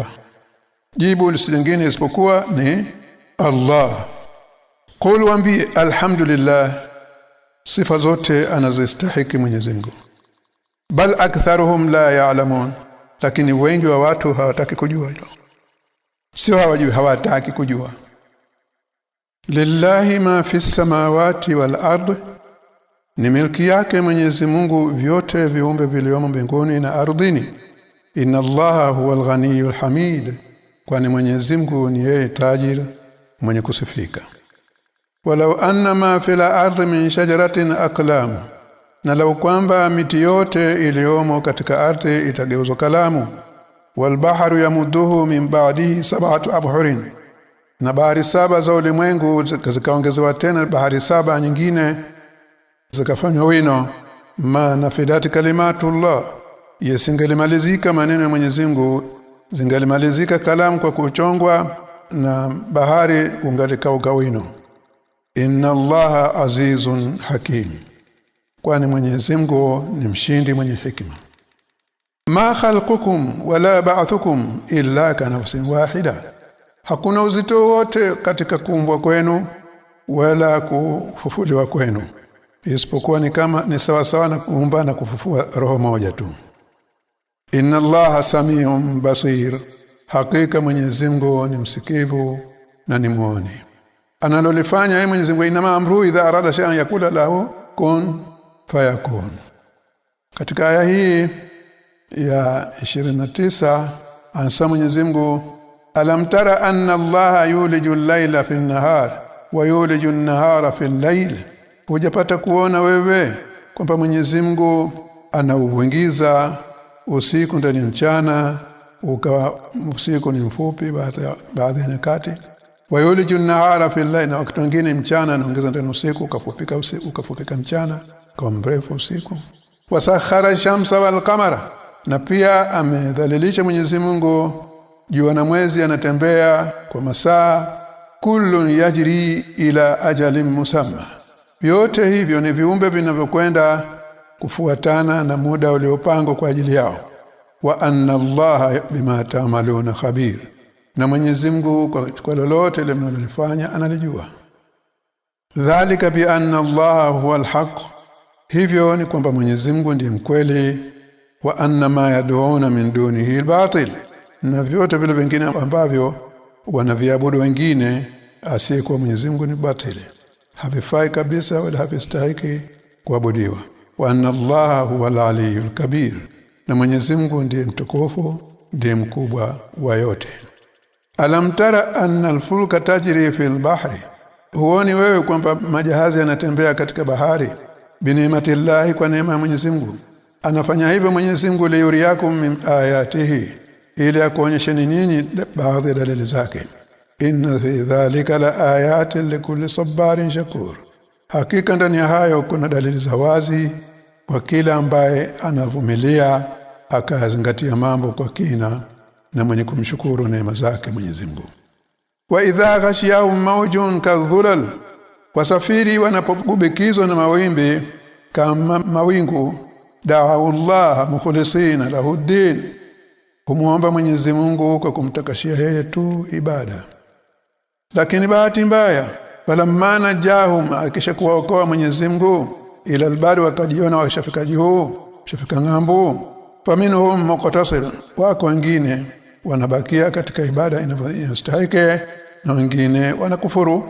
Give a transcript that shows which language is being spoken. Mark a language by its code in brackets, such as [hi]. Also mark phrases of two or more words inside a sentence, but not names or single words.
[sw] Jibu lisingine isipokuwa ni Allah. Qul waambie alhamdulillah, sifa zote anazostahili Mwenyezi Mungu. [ar] بل أكثرهم لا يعلمون, [sw] lakini wengi wa watu hawataki kujua hilo. Sio hawajui, hawataki kujua. [ar] لله ما في السماوات والأرض, [sw] ni milki yake Mwenyezi Mungu vyote viumbe vilivyomo mbinguni na ardhini. [ar] إن الله هو الغني الحميد, [sw] kwani Mwenyezi Mungu ni yeye tajiri mwenye kusifika. [ar] ولو أن ما في الأرض من شجرة أقلام, [sw] na lau kwamba miti yote iliyomo katika ardhi itageuzwa kalamu. [ar] والبحر يمده من بعده سبعة أبحر, [sw] na bahari saba za ulimwengu zikaongezewa tena bahari saba nyingine zikafanywa wino. [ar] ما نفدت كلمات الله, [sw] yesingelimalizika maneno ya Mwenyezi Mungu, zingelimalizika kalamu kwa kuchongwa na bahari ungalikauka wino. [ar] إن الله عزيز حكيم, [sw] kwani Mwenyezi Mungu ni mshindi mwenye hikima. [ar] ما خلقكم ولا بعثكم إلا كنفس واحدة, [sw] hakuna uzito wote katika kuumbwa kwenu wala kufufuliwa kwenu isipokuwa ni sawa sawa na kuumba na kufufua roho moja tu. [ar] إن الله سميع بصير, [sw] hakika Mwenyezi Mungu ni msikivu na ni muone. Analolifanya yeye Mwenyezi Mungu, [ar] إنما أمره إذا أراد شيئا يقول له كن فيكون. [sw] Katika aya hii ya 29 anasema Mwenyezi Mungu, [ar] ألم تر أن الله يولج الليل في النهار ويولج النهار في الليل, [sw] hujapata kuona wewe kwamba Mwenyezi Mungu anauingiza usiku ndani ya mchana, ukawa usiku ni mfupi baadhi ya nyakati, [ar] ويولج النهار في الليل, [sw] na wakati mwingine mchana anaongeza ndani usiku ukafupika mchana kwa mrefu usiku. [ar] وسخر الشمس والقمر, [sw] na pia amedhalilisha Mwenyezi Mungu jua na mwezi anatembea kwa masaa, [ar] كل يجري إلى أجل مسمى. [sw] Vyote hivyo ni viumbe vinavyokwenda kufuatana na muda uliopangwa kwa ajili yao. [ar] وأن الله بما تعملون خبير, [sw] na Mwenyezi Mungu kwa lolote lile mnalofanya analijua. [ar] ذلك بأن الله هو الحق, [sw] hivyo ni kwamba Mwenyezi Mungu ndiye mkweli. [ar] وأن ما يدعون من دونه الباطل, [sw] na vyote vile vingine ambavyo wanaviabudu wengine asiyekuwa Mwenyezi Mungu ni batili, havifai kabisa wala havistahiki kuabudiwa. [ar] وأن الله هو العلي الكبير, [sw] na Mwenyezi Mungu ndiye mtukufu, ndiye mkubwa wa yote. [ar] ألم تر أن الفلك تجري في البحر, [sw] huoni wewe kwamba majahazi yanatembea katika bahari? Bineematillahi, kwa neema ya Mwenyezi Mungu. Anafanya hivyo Mwenyezi Mungu [ar] ليريكم من آياته, [sw] ili akuonyesheni nyinyi baadhi ya dalili zake. [ar] إن في ذلك لآيات لكل صبار شكور, [sw] hakika ndani ya hayo kuna dalili za wazi kwa kila ambaye anavumilia akazingatia mambo kwa kina na mwenye kumshukuru neema zake Mwenyezi Mungu. [ar] وإذا غشيهم موج كالظلل, [sw] wasafiri wanapogubikizwa na mawimbi kama mawingu, [ar] دعوا الله مخلصين له الدين, [sw] kumuomba Mwenyezi Mungu kwa kumtakashia yeye tu ibada. Lakini bahati mbaya, [ar] فلما نجاهم, [sw] akishakuwaokoa Mwenyezi Mungu, [ar] إلى البر, [sw] wakajiona washafika juu, shafika ngambo, [ar] فمنهم مقتصد, [sw] wako wengine wanabakia katika ibada inavyostahili na wengine wanakufuru.